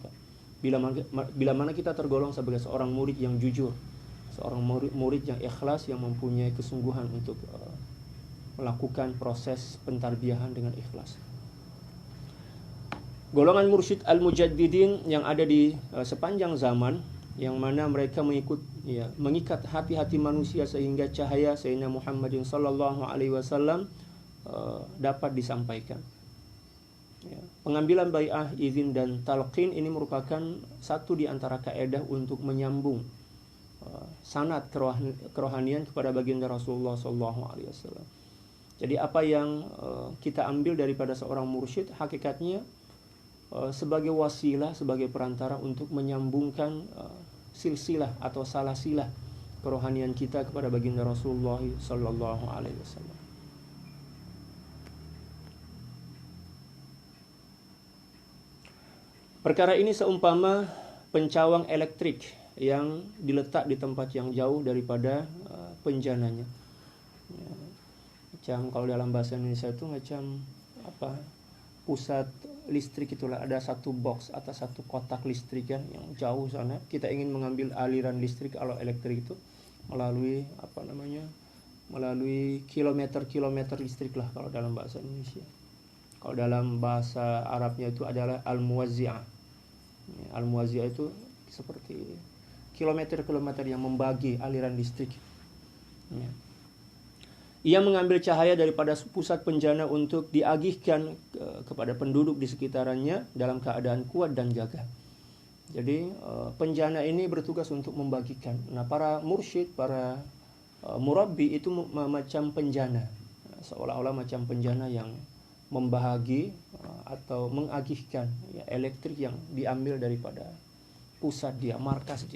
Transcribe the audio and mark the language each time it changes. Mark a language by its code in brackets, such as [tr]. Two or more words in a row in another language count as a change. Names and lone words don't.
[ms] Bila mana kita tergolong sebagai seorang murid yang jujur, seorang murid yang ikhlas, yang mempunyai kesungguhan untuk melakukan proses pentarbiyahan dengan ikhlas. Golongan mursyid al-mujaddidin yang ada di sepanjang zaman, yang mana mereka mengikat hati-hati manusia sehingga cahaya Sayyidina Muhammadin [ar] صلى الله عليه وسلم [ms] dapat disampaikan. Pengambilan bai'ah, izin dan talqin ini merupakan satu di antara kaedah untuk menyambung sanad kerohanian kepada baginda Rasulullah [ar] صلى الله عليه وسلم. [ms] Jadi apa yang kita ambil daripada seorang mursyid, hakikatnya sebagai wasilah, sebagai perantara untuk menyambungkan silsilah atau salasilah kerohanian kita kepada baginda Rasulullah [ar] صلى الله عليه وسلم. [ms] Perkara ini seumpama pencawang elektrik yang diletak di tempat yang jauh daripada penjananya. Macam kalau dalam bahasa Indonesia itu macam pusat listrik, itulah ada satu box atau satu kotak listrik kan yang jauh sana. Kita ingin mengambil aliran listrik kalau elektrik itu melalui melalui kilometer-kilometer listrik lah kalau dalam bahasa Indonesia. Kalau dalam bahasa Arabnya itu adalah al-muwazzi'ah. Al-muwazzi'ah itu seperti kilometer-kilometer yang membagi aliran listrik. Ia mengambil cahaya daripada pusat penjana untuk diagihkan kepada penduduk di sekitarannya dalam keadaan kuat dan gagah. Jadi penjana ini bertugas untuk membagikan. Nah, para mursyid, para murabbi itu macam penjana, seolah-olah macam penjana yang membahagi atau mengagihkan elektrik yang diambil daripada pusat dia, markas dia.